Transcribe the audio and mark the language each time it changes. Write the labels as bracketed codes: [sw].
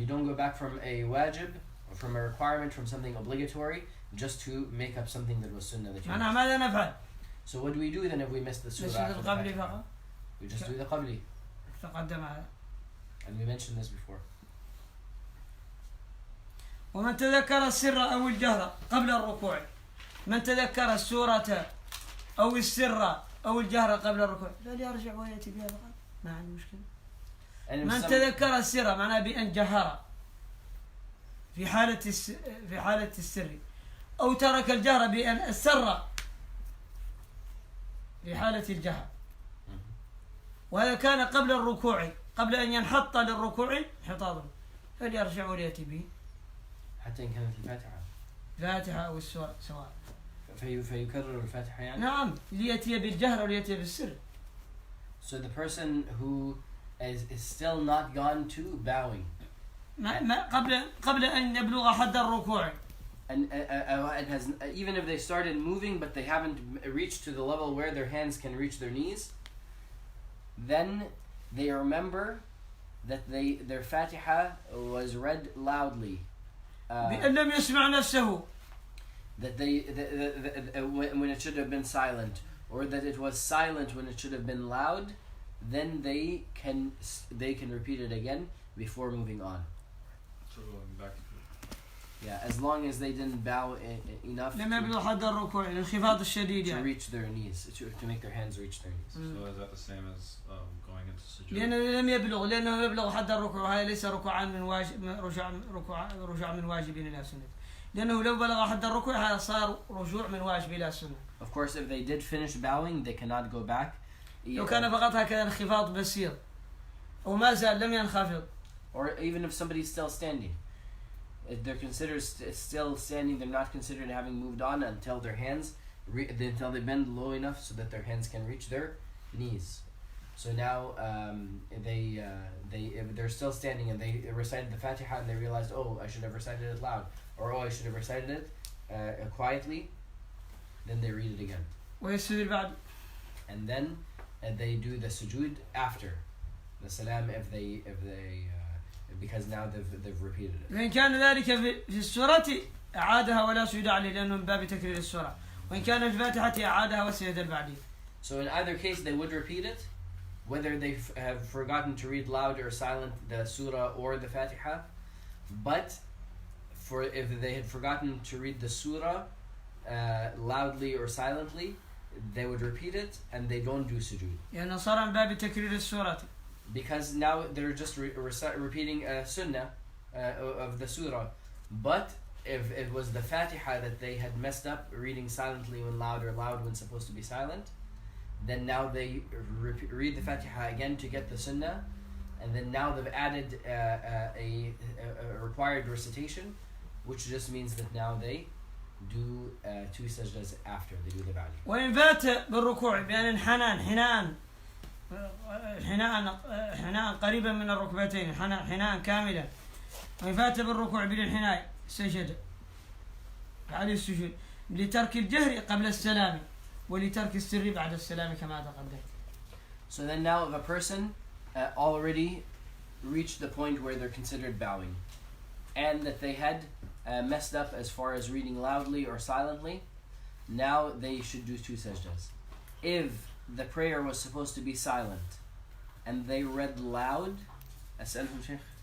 [en] You don't go back from a wajib, or from a requirement, from something obligatory, just to make up something that was sunnah that you [ar] معناها ماذا نفعل؟ [en] So what do we do then if we miss the surah? [ar] نسجد القبلي فقط. [en] We just do the qabli. [ar] تقدم هذا. [en] And we mentioned this before. [ar] ومن تذكر السر أو الجهر قبل الركوع. من تذكر السورة أو السر أو الجهر قبل الركوع فليرجع ويأتي بها فقط، ما عندي مشكلة. من تذكر السر معناه بأن جهر في حالة السر، أو ترك الجهر بأن أسر في حالة الجهر، وهذا كان قبل الركوع، قبل أن ينحط للركوع انحطاطا، فليرجع وليأتي به حتى إن كانت الفاتحة. فاتحة أو السورة سواء. فيكرر الفاتحة يعني؟ نعم، ليأتي بالجهر وليأتي بالسر. [en] So the person who is still not gone to bowing. [ar] قبل أن يبلغ حد الركوع. [en] And it has, even if they started moving but they haven't reached to the level where their hands can reach their knees, then they remember that their Fatiha was read loudly. [ar] بأن لم يسمع نفسه. [en] That when it should have been silent, or that it was silent when it should have been loud, then they can repeat it again before moving on. So going back. Yeah, as long as they didn't bow enough [ar] لم يبلغ حد الركوع الانخفاض الشديد [en] to reach their knees, to make their hands reach their knees. So is that the same as going into sujood? [ar] لأنه يبلغ حد الركوع، هذا ليس ركوعا من واجب، رجوع من واجب إلى سنة، لأنه لو بلغ حد الركوع هذا صار رجوع من واجب إلى سنة. [en] Of course, if they did finish bowing, they cannot go back. [ar] لو كان فقط هكذا انخفاض بسيط وما زال لم ينخفض. [en] Or even if somebody's still standing, if they're considered still standing, they're not considered having moved on until their hands, until they bend low enough so that their hands can reach their knees. So now if they're still standing and they recited the Fatiha and they realized, oh, I should have recited it loud, or oh, I should have recited it quietly, then they read it again. [ar] ويسجد بعد. [en] And then they do the sujood after the salam if they because now they've repeated it. [ar] وإن كان ذلك في السورة أعادها ولا سجود عليه لأنه من باب تكرير السورة. وإن كان في الفاتحة أعادها والسجد البعدي. [en] So in either case they would repeat it, whether they have forgotten to read loud or silent the surah or the Fatiha. But if they had forgotten to read the surah loudly or silently, they would repeat it and they don't do sujood. لأنه صار من باب تكرير السورة. Because now they're just repeating a sunnah of the surah. But if it was the Fatiha that they had messed up reading silently when loud or loud when supposed to be silent, then now they read the Fatiha again to get the sunnah, and then now they've added a required recitation, which just means that now they do 2 sajdas after they do the ba'di. [ar] وإن فات بالركوع بأن حناء قريبا من الركبتين حناء كاملا، وإن فات بالركوع بالانحناء سجد عليه السجود لترك الجهر قبل السلام ولترك السر بعد السلام كما تقدم. [en] So then now if a person already reached the point where they're considered bowing, and that they had messed up as far as reading loudly or silently, now they should do 2 sajdas. If the prayer was supposed to be silent and they read loud, [ar] أسألهم شيخ.